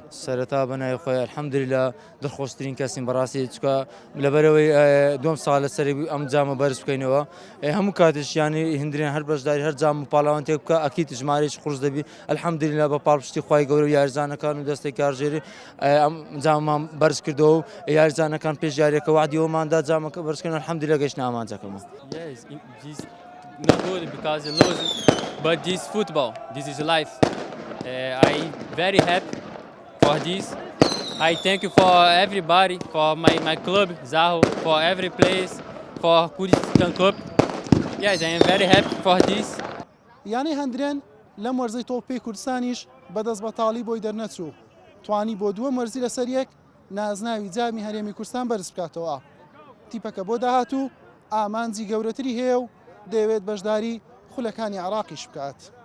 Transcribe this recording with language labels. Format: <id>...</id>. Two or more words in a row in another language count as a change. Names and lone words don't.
<ckb>سەرەتا بەناوی خۆی ئەلحەمدولیلا دڵخۆشترین کەسین بەڕاستی چکە لەبەرەوەی دوم ساڵ لەسەری ئەم جامە بەرز بکەینەوە هەموو کاتش یانی هەندرێن هەر بەشداری هەر جام و پاڵاوان تێک بکە ئەکیت ژمارەی قورس دەبی ئەلحەمدولیلا بە پاڵپشتی خوای گەورە و یاریزانەکان و دەستی کارژێری ئەم جاممان بەرز کردەوە و یاریزانەکان پێش یاریەکە وعدیەوەماندا جامەکە بەرزکردن ئەلحەمدولیلا گەیشتە ئامانجەکەمەوە.</ckb> <en>Not good because you lose, but this football, this is life. I very happy for this. I thank you for everybody, for my club, Zaho, for every place, for Kurdistan Cup. Yes, I am very happy for this.</en> <ckb>یانی هەندرێن لەم وەرزەی تۆپی کوردستانیش بەدەست بەتاڵی بۆی دەرنەچوو توانی بۆ دووەم وەرزی لەسەر یەک نازناوی جامی هەرێمی کوردستان بەرز بکاتەوە تیپەکە بۆ داهاتوو ئامانجی گەورەتری هەیە و دەیەوێت بەشداری خولەکانی عێراقیش بکات.</ckb>